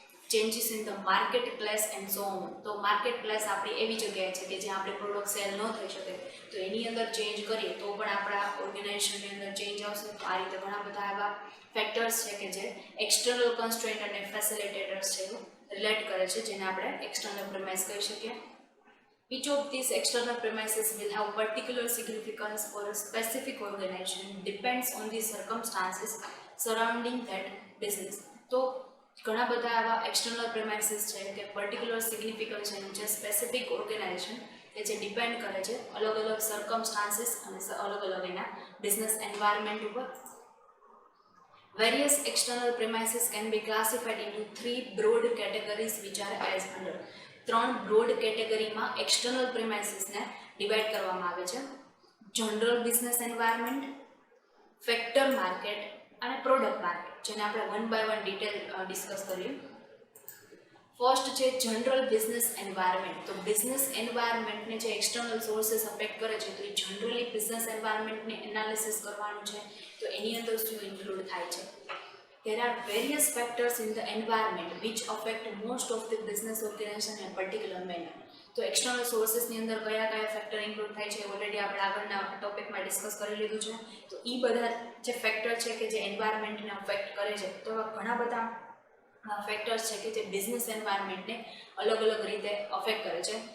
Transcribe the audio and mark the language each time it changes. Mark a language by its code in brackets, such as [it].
[en] Changes in the market place and so on. [gu] તો market place આપણી એવી જગ્યાએ છે કે જ્યાં આપણે પ્રોડક્ટ સેલ ન થઈ શકે તો એની અંદર ચેન્જ કરીએ તો પણ આપણા ઓર્ગેનાઇઝેશનની અંદર ચેન્જ આવશે. તો આ રીતે ઘણા બધા એવા ફેક્ટર્સ છે કે જે એક્સટર્નલ કન્સ્ટ્રેન્ટ અને ફેસિલિટેટર્સ છે રિલેટ કરે છે જેને આપણે એક્સટર્નલ પ્રેમાઇસ કહી શકીએ. [en] Each of these external premises will have particular significance for a specific organization depends on the circumstances surrounding that business. [gu] તો ઘણા બધા એવા એક્સટર્નલ પ્રેમાઇસીસ છે કે પર્ટિક્યુલર સિગ્નિફિકન્સ છે જે સ્પેસિફિક ઓર્ગેનાઇઝેશન કે જે ડિપેન્ડ કરે છે અલગ અલગ સર્કમસ્ટાન્સીસ અને અલગ અલગ એના બિઝનેસ એન્વાયરમેન્ટ ઉપર. [en] Various external premises can be classified into three broad categories which are as under. [gu] ત્રણ બ્રોડ કેટેગરીમાં એક્સટર્નલ પ્રેમાઇસીસને ડિવાઈડ કરવામાં આવે છે. General business environment, factor market અને પ્રોડક્ટ માર્કેટ, જેને આપણે one by one detail discuss કરીએ. ફર્સ્ટ છે જનરલ બિઝનેસ એન્વાયરમેન્ટ. તો બિઝનેસ એન્વાયરમેન્ટને જે એક્સટર્નલ સોર્सेस અફેક્ટ કરે છે તો એ જનરલી બિઝનેસ એન્વાયરમેન્ટને એનાલિસિસ કરવાનું છે. તો એની અંદર શું ઇન્ક્લુડ થાય છે? [en] there are various factors in the environment which affect most of the business organization in a particular manner. [gu] તો એક્સટર્નલ સોર્સિસની અંદર કયા કયા ફેક્ટર ઇન્ક્લુડ થાય છે ઓલરેડી આપણે આગળના ટોપિકમાં ડિસ્કસ કરી લીધું છે. તો એ બધા જે ફેક્ટર છે કે જે એન્વાયરમેન્ટને અફેક્ટ કરે છે, તો એવા ઘણા બધા ફેક્ટર્સ છે કે જે બિઝનેસ એન્વાયરમેન્ટને અલગ અલગ રીતે અફેક્ટ કરે છે.